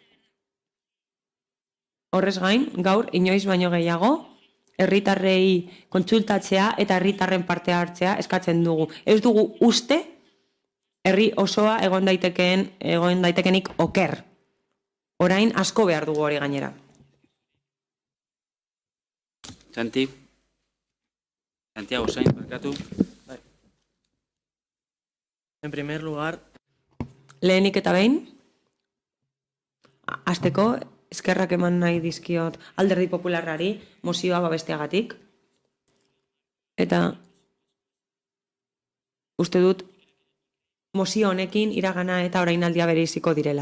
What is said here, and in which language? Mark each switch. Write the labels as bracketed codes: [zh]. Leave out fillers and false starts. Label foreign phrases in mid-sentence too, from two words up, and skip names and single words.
[eu] Horrez gain, gaur inoiz baino gehiago, herritarrei kontsultatzea eta herritarren parte hartzea eskatzen dugu. Ez dugu uste herri osoa egon daitekenik oker. Orain asko behar dugu hori gainera. Santiago Sainz, barkatu. [es] En primer lugar, [eu] lehenik eta behin, hasteko eskerrak eman nahi dizkiot Alderdi Popularrari mozioa babesteagatik. Eta uste dut mozio honekin iragana eta orainaldia bereiziko direla.